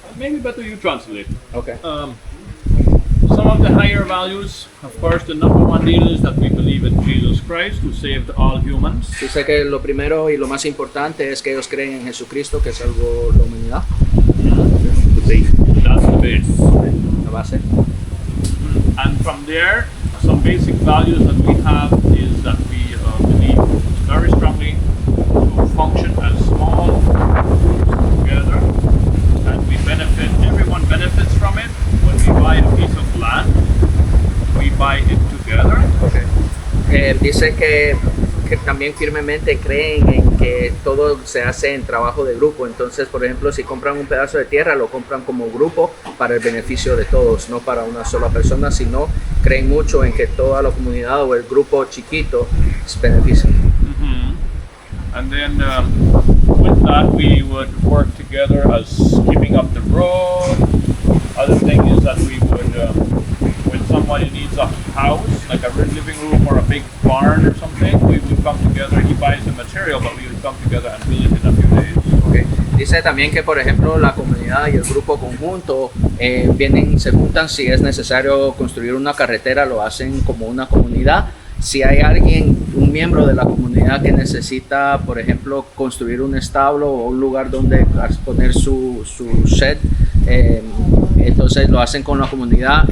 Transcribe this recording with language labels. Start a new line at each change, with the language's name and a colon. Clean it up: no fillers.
English: maybe better you translate. Okay. Some of the higher values, of course, the number one deal is that we believe in Jesus Christ who saved all humans.
Spanish: Dice que lo primero y lo más importante es que ellos creen en Jesucristo que salvó la humanidad.
English: That's the base.
Spanish: La base.
English: And from there, some basic values that we have is that we believe very strongly to function as small groups together, and we benefit. Everyone benefits from it. When we buy a piece of land, we buy it together. Okay.
Spanish: Dice que también firmemente creen en que todo se hace en trabajo de grupo. Entonces, por ejemplo, si compran un pedazo de tierra, lo compran como grupo para el beneficio de todos, no para una sola persona, sino creen mucho en que toda la comunidad o el grupo chiquito se beneficia.
English: And then with that, we would work together as keeping up the road. Other thing is that we would, when somebody needs a house, like a living room or a big barn or something, we would come together. He buys the material, but we would come together and build it in a few days. Okay.
Spanish: Dice también que, por ejemplo, la comunidad y el grupo conjunto vienen, se juntan si es necesario construir una carretera, lo hacen como una comunidad. Si hay alguien, un miembro de la comunidad que necesita, por ejemplo, construir un establo o un lugar donde poner su shed, entonces lo hacen con la comunidad.